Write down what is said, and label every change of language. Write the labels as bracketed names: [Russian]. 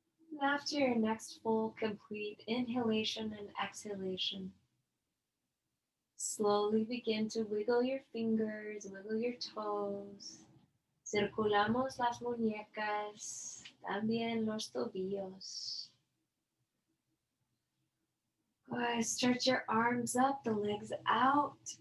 [English] And after your next full, complete inhalation and exhalation, slowly begin to wiggle your fingers, wiggle your toes. [Spanish] Circulamos las muñecas, también los tobillos. [English] Good. Stretch your arms up, the legs out.